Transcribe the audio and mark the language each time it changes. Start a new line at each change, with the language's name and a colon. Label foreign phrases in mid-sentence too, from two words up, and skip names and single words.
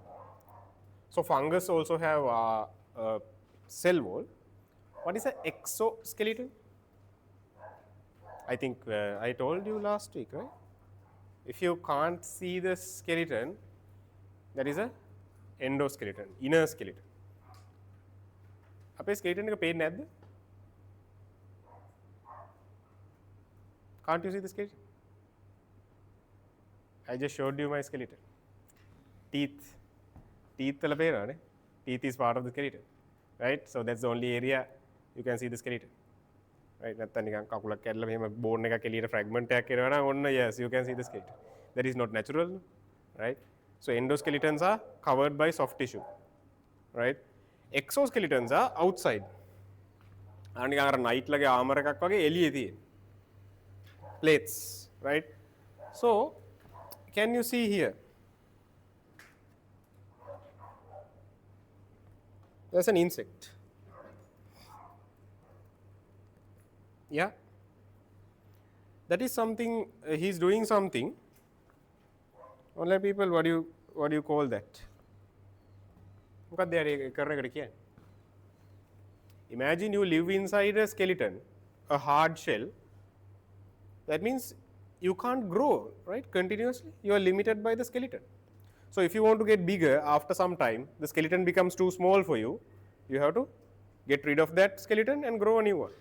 English: So fungus also have a cell wall. What is an exoskeleton? I think I told you last week, right? If you can't see the skeleton, that is a endoskeleton, inner skeleton.
Sinhala: අපේ skeleton එක පේන්නේ නැද්ද?
English: Can't you see the skeleton? I just showed you my skeleton.
Sinhala: Teeth වල පේනවනේ.
English: Teeth is part of the skeleton, right? So that's the only area you can see the skeleton. Right?
Sinhala: නැත්තම් නිකන් කකුලක් කැඩලා මෙහෙම බෝන් එකක් එළියට fragment එකක් එනවා නම් ඔන්න
English: yes you can see the skeleton. That is not natural, right? So endoskeletons are covered by soft tissue, right? Exoskeletons are outside.
Sinhala: නිකන් අර night ලගේ armor එකක් වගේ එළියේ තියෙන.
English: Plates, right? So can you see here? There's an insect. Yeah, that is something. He's doing something. Online people, what do you call that?
Sinhala: මොකක්ද යාර කරන එකට කියන්නේ?
English: Imagine you live inside a skeleton, a hard shell. That means you can't grow, right? Continuously, you are limited by the skeleton. So if you want to get bigger, after some time, the skeleton becomes too small for you. You have to get rid of that skeleton and grow a new one.